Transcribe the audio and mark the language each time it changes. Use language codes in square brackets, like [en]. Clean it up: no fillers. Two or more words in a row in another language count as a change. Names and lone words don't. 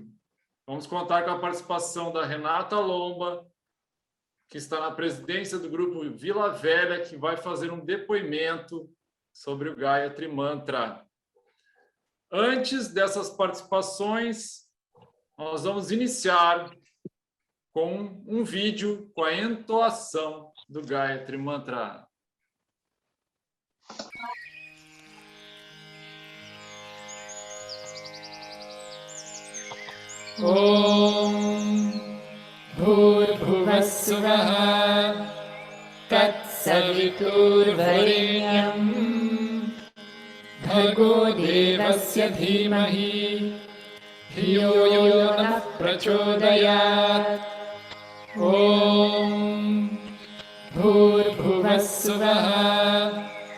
[pt] Vamos contar com a participação da Renata Lomba, que está na presidência do grupo Vila Velha, que vai fazer um depoimento sobre o Gayatri Mantra. Antes dessas participações, nós vamos iniciar com um vídeo com a entoação do Gayatri Mantra. [sa] ॐ भूर्भुवस्सुवः तत्सवितुर्वरेण्यम् भर्गो देवस्य धीमहि धियो योन प्रचोदयात् ॐ भूर्भुवस्सुवः